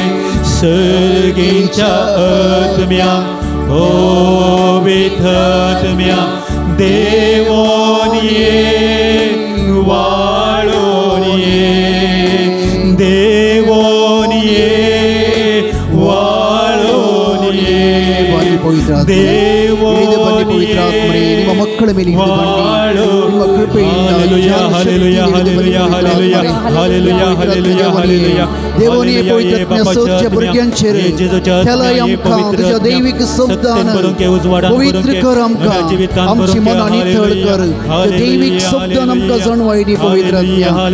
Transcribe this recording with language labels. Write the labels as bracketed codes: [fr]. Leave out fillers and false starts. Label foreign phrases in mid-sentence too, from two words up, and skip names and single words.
[kok] सर्गींच्या आत्म्या पवित्र आत्म्या देवोन ये वाळून ये. देवोन ये वाळून ये. पवित्र पवित्र आत्मरे [kn] ನಿಮ್ಮ ಮಕ್ಕಳ ಮೇಲೆ ಇಳಿದು ಬನ್ನಿ. ನಿಮ್ಮ ಕೃಪೆಯಿಂದ [kok] देवोनी पवित्र आत्म्या सगळ्या भुरग्यांचेर केलाय आमकां तुज्या दैवीक शब्दान पवित्र कर आमकां. आमची मनां नितळ कर. दैवीक शब्दान आमकां जाणवाय दी पवित्र आत्म्या.